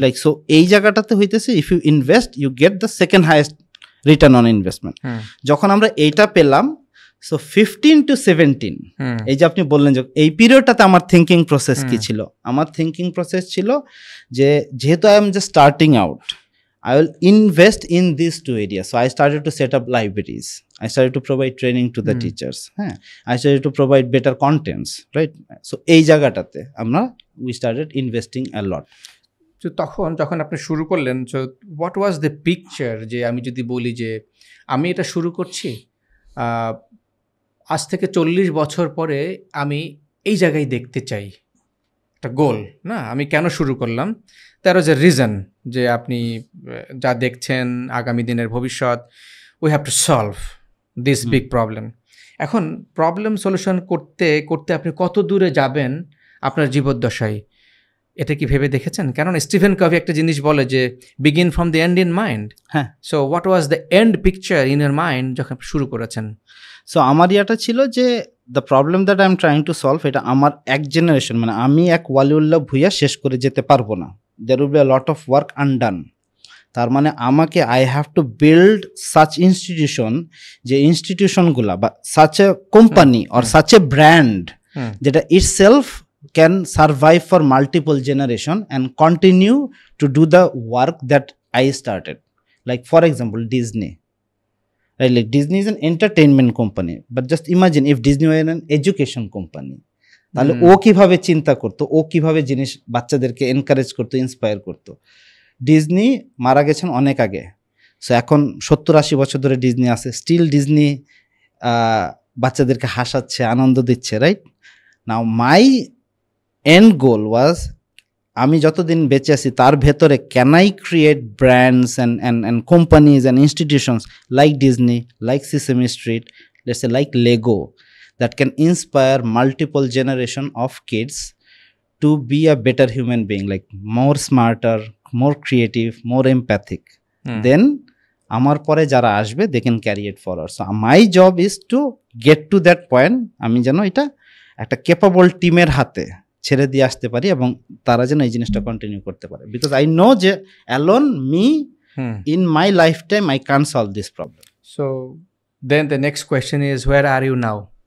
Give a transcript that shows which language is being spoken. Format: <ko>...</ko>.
<en>like so</en> <bn>এই জায়গাটাতে হইতেছে</bn> <en>If you invest you get the second highest return on investment.</en> <bn>যখন আমরা এইটা পেলাম, সো 15 to 17, এই যে আপনি বললেন যে এই পিরিয়ডটাতে আমার থিঙ্কিং প্রসেস কি ছিল? আমার থিঙ্কিং প্রসেস ছিল যে যেহেতু</bn> <en>I am just starting out, I will invest in these two areas. So I started to set up libraries. I started to provide training to the teachers. I started to provide better contents, right? So</en> <bn>এই জায়গাটাতে আমরা</bn> <en>we started investing a lot.</en> <bn>তো যখন আপনি শুরু করলেন,</bn> <en>so what was the picture?</en> <bn>যে আমি যদি বলি যে আমি এটা শুরু করছি, আজ থেকে 40 বছর পরে আমি এই জায়গায় দেখতে চাই, একটা গোল না, আমি কেন শুরু করলাম, তার যে রিজন যে আপনি যা দেখছেন আগামী দিনের ভবিষ্যৎ,</bn> <en>We have to solve this big problem.</en> <bn>এখন প্রবলেম সলিউশন করতে করতে আপনি কত দূরে যাবেন আপনার জীবদ্দশায়, এটা কি ভেবে দেখেছেন? কারণ স্টিফেন কভি একটা জিনিস বলে যে</bn> <en>Begin from the end in mind.</en> <bn>হ্যাঁ,</bn> <en>so what was the end picture in your mind</en> <bn>যখন শুরু করেছেন? সো আমার ইয়াটা ছিল যে</bn> <en>the problem that I am trying to solve,</en> <bn>এটা আমার এক জেনারেশন, মানে আমি এক ওয়ালিউল্লাহ ভুইয়া শেষ করে যেতে পারবো না।</bn> <en>there will be a lot of work undone.</en> <bn>তার মানে আমাকে</bn> <en>I have to build such institution,</en> <bn>যে ইনস্টিটিউশনগুলা বা</bn> <en>Such a company or such a brand যেটা itself can survive for multiple generation and continue to do the work that I started. Like for example Disney, right? Like Disney is an entertainment company, but just imagine if Disney were an education company.</en> <bn>তাহলে ও কিভাবে চিন্তা করতো, ও কিভাবে জিনিস বাচ্চাদেরকে encourage করতো, inspire করতো। Disney মারা গেছেন অনেক আগে, সো এখন 70-80 বছর ধরে ডিজনি আছে, স্টিল ডিজনি বাচ্চাদেরকে হাসাচ্ছে, আনন্দ দিচ্ছে, রাইট?</bn> <en>now my end goal was,</en> <bn>আমি যতদিন বেঁচে আছি তার ভেতরে</bn> <en>Can I create brands and companies and institutions like Disney, like Sesame Street, let's say like Lego, that can inspire multiple generation of kids to be a better human being, like more smarter, more creative, more empathic. Then</en> <bn>amar pore jara ashbe</bn> <en>they can carry it forward. So my job is to get to that point,</en> <bn>ami jeno eta একটা</bn> <en>capable team এর হাতে</en> <bn>ছেড়ে দিয়ে আসতে পারি এবং তারা যেন এই জিনিসটা কন্টিনিউ করতে পারে,</bn> <en>Because I know যে alone me in my life time I can solve this problem. So then the next question is where are you now?</en>